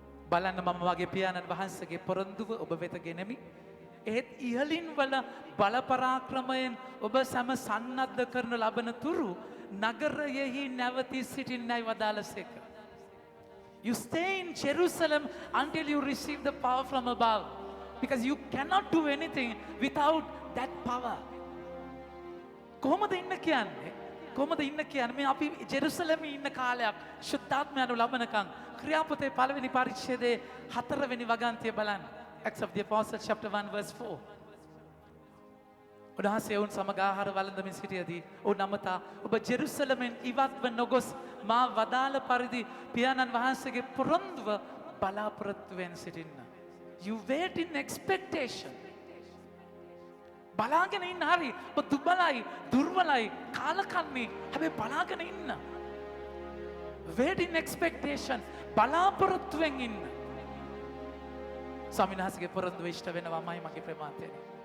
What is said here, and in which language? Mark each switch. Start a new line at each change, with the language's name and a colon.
Sinhala: බලන්න මම වගේ පියාණන් වහන්සේගේ පොරොන්දුව ඔබ වෙත ගෙනෙමි. එහෙත් ඉහලින් වල බලපරාක්‍රමයෙන් ඔබ සැම සන්නද්ධ කරන ලබන තුරු නගරයෙහි නැවතී සිටින්නයි වදාළසේක.
English: You stay in Jerusalem until you receive the power from above. Because you cannot do anything without that power.
Sinhala: කොහොමද ඉන්න කියන්නේ? කොහොමද ඉන්න කියන්නේ? මේ අපි ජෙරුසලමේ ඉන්න කාලයක් ශුද්ධාත්මයන්ව ලබනකම් ක්‍රියාපොතේ පළවෙනි පරිච්ඡේදයේ 4 වෙනි වගන්තිය බලන්න.
English: Acts of the Apostles chapter 1 verse 4.
Sinhala: උන්වහන්සේ ඔවුන් සමග ආහාර වළඳමින් සිටියදී ඔවුන් අමතා ඔබ ජෙරුසලමෙන් ඉවත්ව නොගොස් මා වදාළ පරිදි පියාණන් වහන්සේගේ පොරොන්දුව බලාපොරොත්තුවෙන් සිටින්න.
English: You wait in expectation.
Sinhala: බලාගෙන ඉන්න හරි ඔබ දුබලයි දුර්වලයි කාලකන්ණි හැබැයි බලාගෙන ඉන්න.
English: Wait in expectation.
Sinhala: බලාපොරොත්තුවෙන් ඉන්න. ස්වාමීන් වහන්සේගේ පොරොන්දුව ඉෂ්ට වෙනවාමයි මගේ ප්‍රමාතයනේ.